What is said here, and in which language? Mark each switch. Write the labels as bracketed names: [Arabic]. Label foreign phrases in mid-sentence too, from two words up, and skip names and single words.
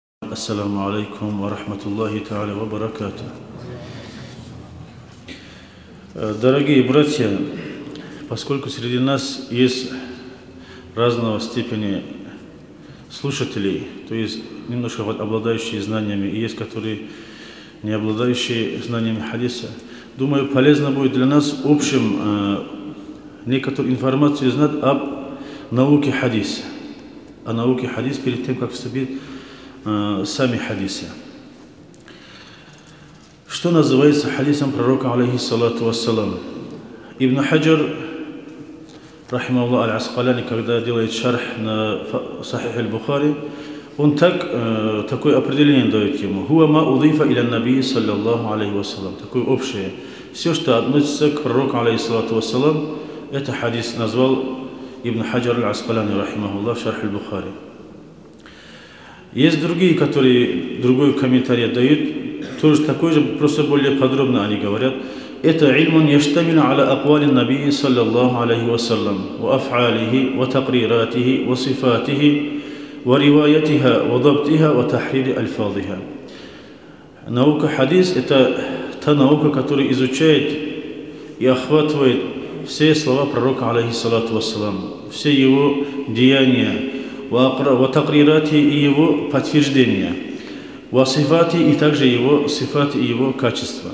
[Arabic] السلام عليكم ورحمة الله تعالى وبركاته. [Russian] Дорогие братья, поскольку среди нас есть разного степени слушателей, то есть немножко обладающие знаниями, и есть, которые не обладающие знаниями хадиса, думаю, полезно будет для нас в общем некоторую информацию знать об науке хадиса. О науке хадис перед тем, как вступить сами хадисы. Что называется хадисом пророка, [Arabic] عليه الصلاة والسلام? [Russian] Ибн Хаджар, рахимахуллах аль-Аскаляни, когда делает шарх на Сахих аль-Бухари, он такое определение дает ему. [Arabic] هو ما أضيف إلى النبي صلى الله عليه وسلم. [Russian] Такое общее. Все, что относится к пророку, [Arabic] عليه الصلاة والسلام, [Russian] это хадис назвал Ибн Хаджар аль-Аскаляни, рахимахуллах, в шарх аль-Бухари. Есть другие, которые другой комментарий дают, тоже такой же, просто более подробно они говорят. [Arabic] Это علم يشتمل على أقوال النبي صلى الله عليه وسلم وأفعاله وتقريراته وصفاته وروايتها وضبطها وتحرير ألفاظها. [Russian] Наука хадис – это та наука, которая изучает и охватывает все слова пророка, [Arabic] عليه الصلاة والسلام, [Russian] все его деяния, [Arabic] وتقريرات [Russian] и его подтверждения, [Arabic] وصفات [Russian] и также его сифати и его качества.